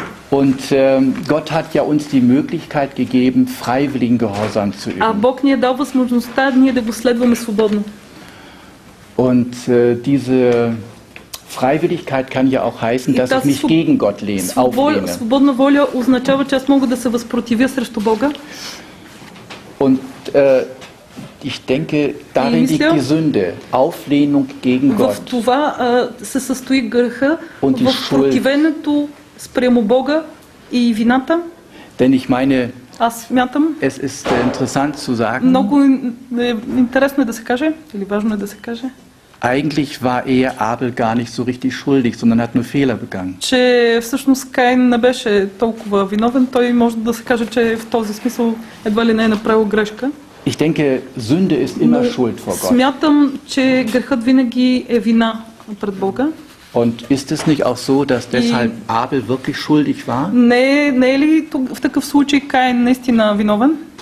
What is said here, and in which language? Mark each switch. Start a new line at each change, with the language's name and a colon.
German: Und Gott hat ja uns die Möglichkeit gegeben, freiwilligen Gehorsam zu üben.
Bulgarian: А Бог ни е дал възможността ние да го следваме свободно.
German: Und diese Freiwilligkeit kann ja auch heißen, dass ich mich gegen Gott auflehne.
Bulgarian: Свободна воля означава, че аз мога да се възпротивя срещу Бога.
German: Und ich denke, darin liegt die Sünde, Auflehnung gegen Gott.
Bulgarian: В това се състои греха, в противенето спрямо Бога и вината.
German: Denn ich meine,
Bulgarian: аз смятам,
German: es ist interessant zu sagen,
Bulgarian: много интересно е да се каже, или важно е да се каже,
German: eigentlich war Abel gar nicht so richtig schuldig, sondern hat nur Fehler begangen.
Bulgarian: Че всъщност Каин не беше толкова виновен, той може да се каже, че в този смисъл едва ли не е направил грешка.
German: Ich denke, Sünde ist immer Schuld vor Gott.
Bulgarian: Смятам, че грехът винаги е вина пред Бога.
German: Und ist es nicht auch so, dass deshalb Abel wirklich schuldig war?
Bulgarian: Не е ли в такъв случай Каин наистина виновен?